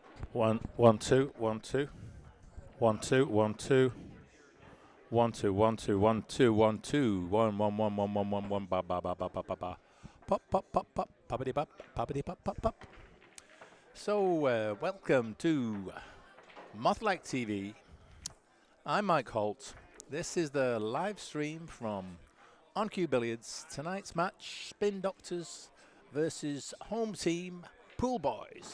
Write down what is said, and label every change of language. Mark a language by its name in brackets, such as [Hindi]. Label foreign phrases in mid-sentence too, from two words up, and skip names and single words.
[English] One, two, 1, 2. 1, 2, 1, 2. 1, 2, 1, 2, 1, 2, 1, 2. 1, 1, 1, 1, 1, 1, 1, ba, ba, ba, ba, ba, ba, ba. Pop, pop, pop, pop, poppity pop, poppity pop, pop, pop. So, welcome to Moth-like TV. I'm Mike Holt. This is the live stream from On Cue Billiards. Tonight's match, Spin Doctors versus home team Pool Boys.